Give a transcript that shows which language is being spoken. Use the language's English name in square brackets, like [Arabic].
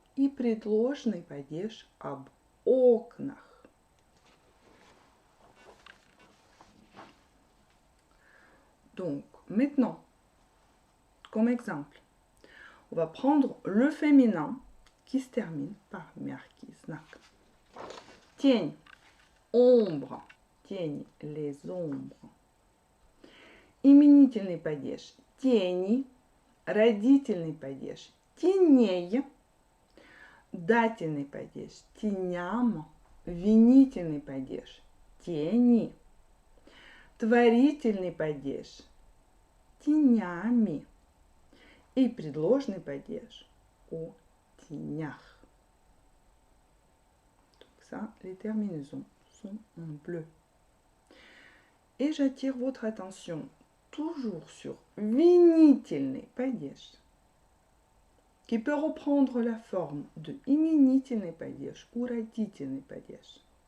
[Russian] И предложный падеж об окнах. [French] Donc, maintenant, comme exemple, on va prendre le féminin qui se termine par мягкий знак. [Russian] Тень, ombre, тень, [French] les ombres. [Russian] Именительный падеж, тени, родительный падеж, теней, дательный падеж, теням, винительный падеж, тени, творительный падеж, тенями и предложный падеж о тенях. [French] Donc ça, les terminaisons sont en bleu. Et j'attire votre attention toujours sur винительный падеж, qui peut reprendre la forme de именительный падеж ou родительный падеж.